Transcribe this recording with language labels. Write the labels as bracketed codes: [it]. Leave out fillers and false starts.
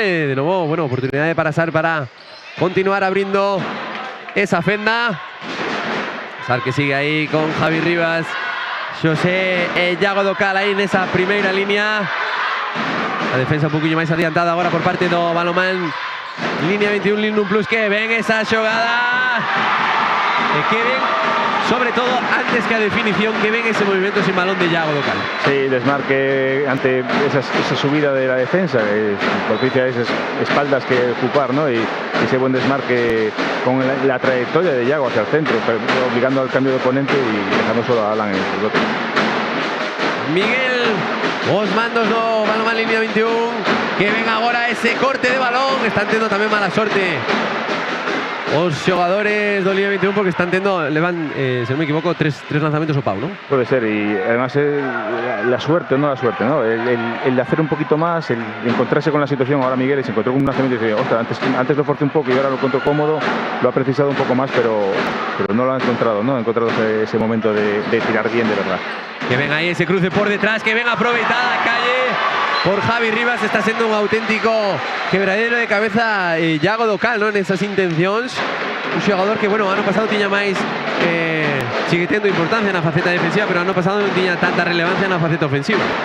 [gl] De novo, bueno, oportunidade para Azar para continuar abrindo esa fenda. Azar que sigue aí con Javi Rivas, Xosé e Iago Docal aí nesa primeira línea. A defensa un poquinho máis adiantada agora por parte do Balonmán Línea 21 Lignum Plus, que ven esa xogada. E que ven, sobre todo, antes que a definición, que ven ese movimiento sin balón de Yago Docal. [es] Sí, desmarque ante esa subida de la defensa, propicia esas espaldas que ocupar, ¿no? Y ese buen desmarque con la trayectoria de Yago hacia el centro, obligando al cambio de oponente y dejando solo a Alan en el bloque. [gl] Miguel, os mandos do Balonmán Línea 21, que ven agora ese corte de balón. Están tendo tamén mala sorte os xogadores do Línea 21 porque están tendo, levan, se non me equivoco, tres lanzamientos ao pau, ¿no? [es] Puede ser, y además la suerte, no la suerte, ¿no? El hacer un poquito más, el encontrarse con la situación. Ahora Miguel se encontró con un lanzamiento y dice, ostras, antes lo forcé un poco y ahora lo encuentro cómodo, lo ha precisado un poco más, pero no lo ha encontrado, ¿no? Ha encontrado ese momento de tirar bien, de verdad. [gl] Que ven ahí ese cruce por detrás, que ven aproveitada a calle por Javi Rivas. Está sendo un auténtico quebradero de cabeza Yago Docal, ¿no? Nesas intencións. Un xogador que, bueno, ano pasado tiña máis sigue tendo importancia na faceta defensiva, pero ano pasado non tiña tanta relevancia na faceta ofensiva.